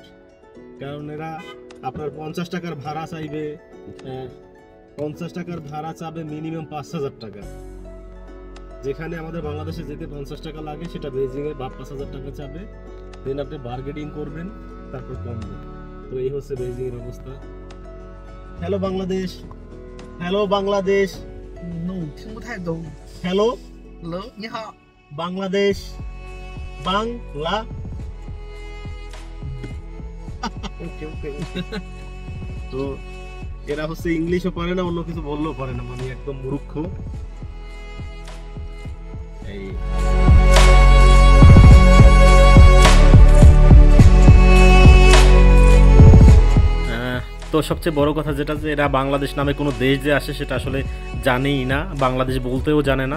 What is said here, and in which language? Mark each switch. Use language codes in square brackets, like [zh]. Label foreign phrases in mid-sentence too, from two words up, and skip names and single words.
[bn] কারণ এরা আপনার 50 টাকার ভাড়া চাইবে, 50 টাকার ভাড়া চাবে মিনিমাম 5,000 টাকা। যেখানে আমাদের বাংলাদেশে যেতে 50 টাকা লাগে, সেটা বেইজিংয়ে 5,000 টাকা চাবে। দেন আপনি বার্গেনিং করবেন, তারপর কমবে। তো এই হচ্ছে বেইজিংয়ের অবস্থা। হ্যালো বাংলাদেশ, হ্যালো বাংলাদেশ, [zh] 弄听不太懂。 [bn] হ্যালো [zh] Hello，你好。 [bn] বাংলাদেশ, বাংলা। [en] OK OK。 [bn] তো এরা হচ্ছে ইংলিশও পারে না, অন্য কিছু বললেও পারে না, মানে একদম মূর্খ। এই তো সবচেয়ে বড় কথা যেটা, যে এরা বাংলাদেশ নামে কোনো দেশ যে আসে সেটা আসলে জানেই না, বাংলাদেশ বলতেও জানে না।